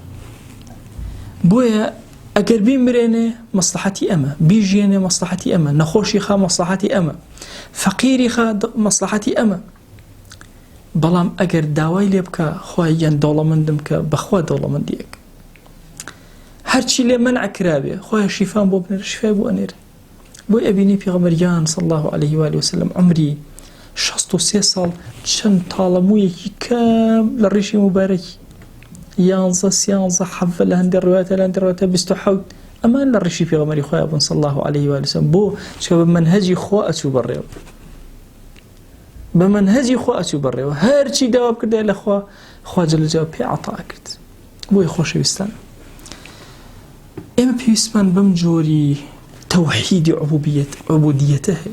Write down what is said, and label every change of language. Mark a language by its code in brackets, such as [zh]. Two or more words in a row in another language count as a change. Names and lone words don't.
[ckb] بۆیە ئەگەر بیمرێنێ مەسلحەتی ئەمە بیژێنێ مەسلحەتی ئەمە نەخۆشی خا مەسلحەتی ئەمە فەقیری خا مەسلحەتی ئەمە. بەڵام ئەگەر داوای لێ بکە خوای یان دەوڵەمەندم کە بەخوا دەوڵەمەندیەک هەرچی لێ مەنع کرابێ خوای شیفان بۆ بنێرە شیفای بۆ ئەنێرە. بۆی ئەبینی پێغەمبەریان [ar] صلی الله عليه وآله وسلم [ckb] عمری 63 ساڵ چەند تاڵەموویەکی کەم لە ڕیشی مبارەکی 11 13 حەڤە لە هەندێک ڕوایەتە لە هەندێک ڕوایەتە 27 ئەمان لە ڕیشی پێغەمبەری خۆیان بوون [ar] صلی الله عليه وآله وسلم. [ckb] بۆ چکە بە مەنهەجی خوا ئەچوو بەڕێوە بە مەنهەجی خوا ئەچوو بەڕێوە هەرچی داوا بکردای لە خوا جەلەجەلاوە پێ عەتا کرد. بۆی خۆشەویستان ئێمە پێویستمان بەم جۆری تەوحیدی عوبودیەتە هەیە.